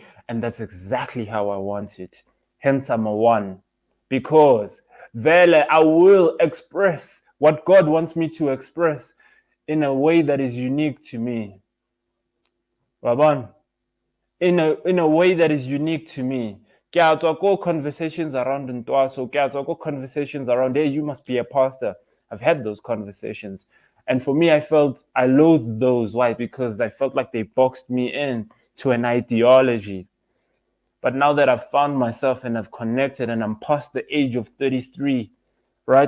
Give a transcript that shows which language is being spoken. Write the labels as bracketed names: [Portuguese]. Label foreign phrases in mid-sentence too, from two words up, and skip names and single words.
[English] And that's exactly how I want it. Hence, I'm a one. Because, vele, I will express what God wants me to express in a way that is unique to me. Raban, in a way that is unique to me. [Tswana] Ke a tswa ko [English] conversations around Ntwaso, [Tswana] ke a tswa ko [English] conversations around, hey, you must be a pastor. I've had those conversations. And for me, I loathed those. Why? Because I felt like they boxed me in to an ideology. But now that I've found myself and I've connected and I'm past the age of 33, right?